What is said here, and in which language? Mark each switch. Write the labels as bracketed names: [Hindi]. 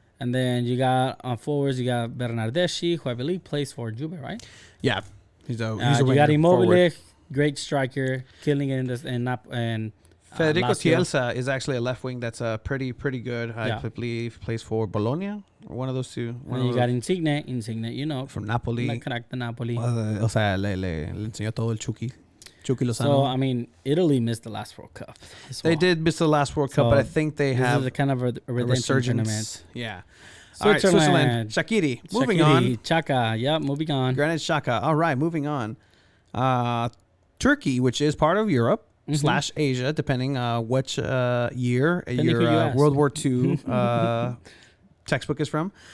[English] And then you got on forwards, you got Bernardeschi, who I believe plays for Juve, right? Yeah. He's a you got Immobile, great striker, killing it and Federico Chiesa is actually a left wing that's pretty good. I believe plays for Bologna or one of those two. And you got Insigne, from Napoli. [Spanish] La crack de Napoli. O sea, le enseñó todo el Chucky Lozano. [English] So, I mean, Italy missed the last World Cup. They did miss the last World Cup, but I think they have a kind of a resurgence. Yeah. All right, Switzerland. Shaqiri. Moving on. Xhaka. Yep, moving on. Granit Xhaka. All right, moving on. Turkey, which is part of Europe / Asia, depending which year your World War II textbook is from.